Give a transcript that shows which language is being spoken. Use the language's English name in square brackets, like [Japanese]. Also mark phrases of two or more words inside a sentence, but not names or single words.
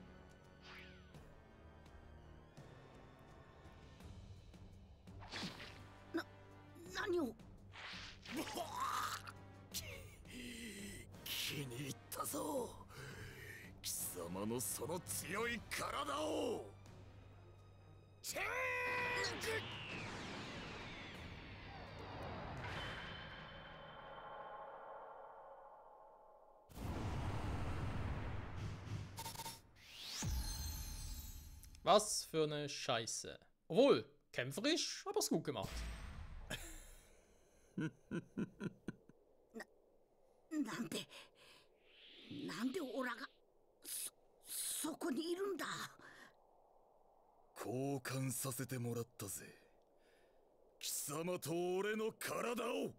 [Japanese] 何を。気に入ったぞ。貴様のその強い体を。チェンジ。 [German] Was für eine Scheiße. Obwohl, kämpferisch, aber es gut gemacht. [Japanese] なんでオラがそこにいるんだ。交換させてもらったぜ。貴様と俺の体を。